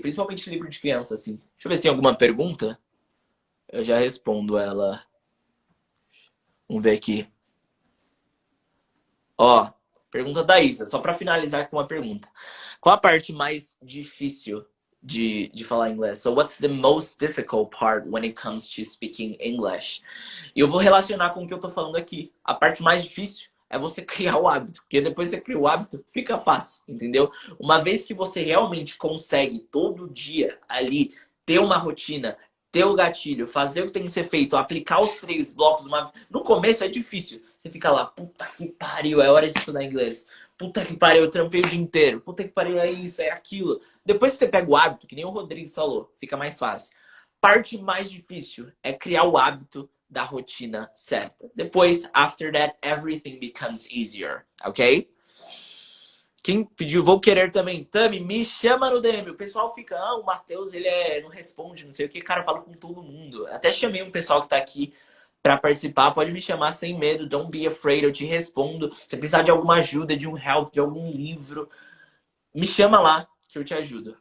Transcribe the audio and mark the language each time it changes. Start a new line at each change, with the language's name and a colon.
Portuguese: Principalmente livro de criança, assim. Deixa eu ver se tem alguma pergunta. Eu já respondo ela. Vamos ver aqui. Ó, pergunta da Isa. Só pra finalizar com uma pergunta. Qual a parte mais difícil de falar inglês?
English: So what's the most difficult part when it comes to speaking English?
Portuguese: E eu vou relacionar com o que eu tô falando aqui. A parte mais difícil é você criar o hábito, porque depois que você cria o hábito, fica fácil, entendeu? Uma vez que você realmente consegue todo dia ali ter uma rotina, ter o gatilho, fazer o que tem que ser feito, aplicar os 3 blocos no começo é difícil. Você fica lá, puta que pariu, é hora de estudar inglês. Puta que pariu, eu trampei o dia inteiro. Puta que pariu, é isso, é aquilo. Depois que você pega o hábito, que nem o Rodrigo falou, fica mais fácil. Parte mais difícil é criar o hábito da rotina certa. Depois,
English: after that, everything becomes easier, ok?
Portuguese: Quem pediu, vou querer também. Tami, me chama no DM. O pessoal fica, o Matheus, ele não responde, não sei o que. Cara, eu falo com todo mundo. Até chamei um pessoal que tá aqui pra participar. Pode me chamar sem medo.
English: Don't be afraid,
Portuguese: eu te respondo. Se precisar de alguma ajuda, de um help, de algum livro, me chama lá que eu te ajudo.